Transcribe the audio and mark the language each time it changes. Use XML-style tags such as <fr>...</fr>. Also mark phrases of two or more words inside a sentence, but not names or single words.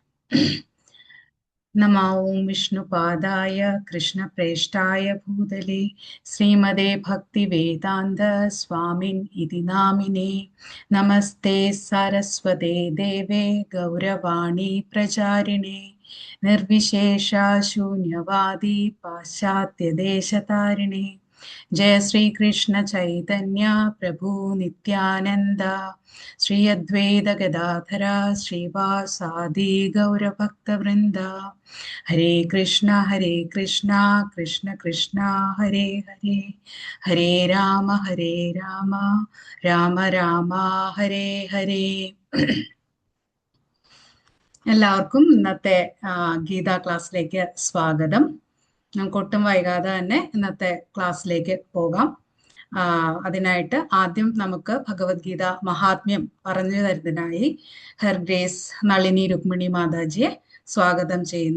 <sa>नमो ॐ विष्णुपादाय कृष्णप्रेष्ठाय भूतले श्रीमते भक्ति वेदान्त स्वामिन् इति नामिने. नमस्ते सरस्वते देवे गौरवाणी प्रचारिणे निर्विशेष शून्यवादि पाश्चात्यदेशतारिणे. जय श्री कृष्ण चैतन्य प्रभु नित्यानंद श्री अद्वैत गदाधर श्रीवासादि गौरभक्तवृंद. हरे कृष्ण कृष्ण कृष्ण हरे हरे, हरे राम राम राम हरे हरे.</sa> <ml>എല്ലാവർക്കും ഇന്നത്തെ ഗീതാ ക്ലാസ്സിലേക്ക് സ്വാഗതം. നമുക്ക് ഒട്ടും വൈകാതെ തന്നെ ഇന്നത്തെ ക്ലാസ്സിലേക്ക് പോകാം. അതിനായിട്ട് ആദ്യം നമുക്ക് ഭഗവത്ഗീത മഹാത്മ്യം പറഞ്ഞു തരുന്നതിനായി</ml> <en>her grace</en> <ml>നളിനി രുക്മിണി മാതാജിയെ സ്വാഗതം ചെയ്യുന്നു.</ml>